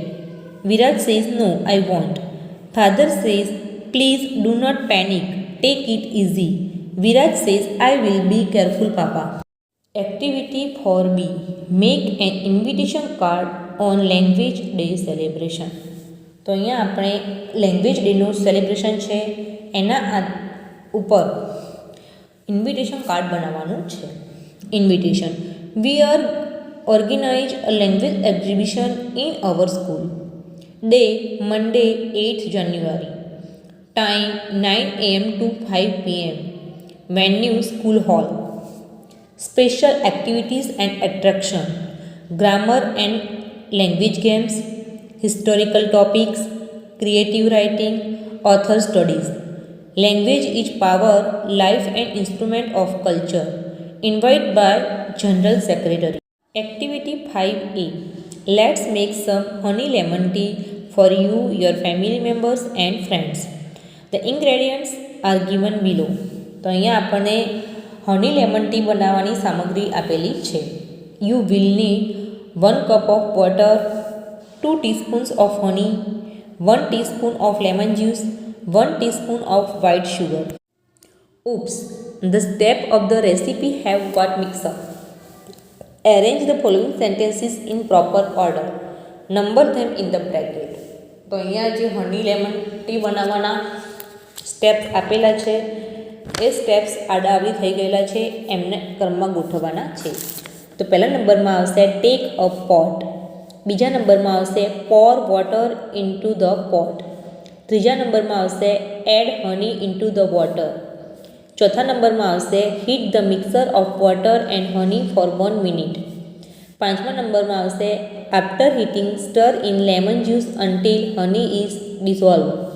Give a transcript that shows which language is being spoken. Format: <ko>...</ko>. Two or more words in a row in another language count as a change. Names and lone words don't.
<en>Viraj says, no, I won't. Father says, please do not panic. Take it easy. Viraj says, I will be careful, Papa. Activity 4B. Make an invitation card on Language Day celebration.</en> <gu>તો અહીંયા આપણે</gu> <en>Language Day celebration</en> <gu>છે એના ઉપર</gu> <en>invitation card</en> <gu>બનાવવાનું છે.</gu> <en>invitation, we are organize a language exhibition in our school. Day, Monday, 8th January. Time, 9 a.m. to 5 p.m. Venue, school hall. Special activities and attraction, grammar and language games, historical topics, creative writing, author studies. Language is power, life and instrument of culture. Invite by General Secretary. Activity 5A. Let's make some honey lemon tea for you, your family members and friends. The ingredients are given below.</en> <gu>તો અહીંયા આપણને</gu> <en>honey lemon tea</en> <gu>બનાવવાની સામગ્રી આપેલી છે.</gu> <en>You will need 1 cup of water, 2 teaspoons of honey, 1 teaspoon of lemon juice, 1 teaspoon of white sugar. Oops, the step of the recipe have got mixed up. Arrange the following sentences in proper order. Number them in the bracket.</en> <gu>તો અહીંયા જે</gu> <en>honey lemon tea</en> <gu>બનાવવાના સ્ટેપ્સ આપેલા છે એ સ્ટેપ્સ આડાઆવડી થઈ ગયેલા છે એમને ક્રમમાં ગોઠવવાના છે. તો પહેલા નંબરમાં આવશે</gu> <en>take a pot,</en> <gu>બીજા નંબરમાં આવશે</gu> <en>pour water into the pot,</en> <gu>ત્રીજા નંબરમાં આવશે</gu> <en>add honey into the water,</en> <gu>ચોથા નંબરમાં આવશે</gu> <en>heat the mixer of water and honey for 1 minute,</en> <gu>પાંચમા નંબરમાં આવશે</gu> <en>after heating stir in lemon juice until honey is dissolve,</en>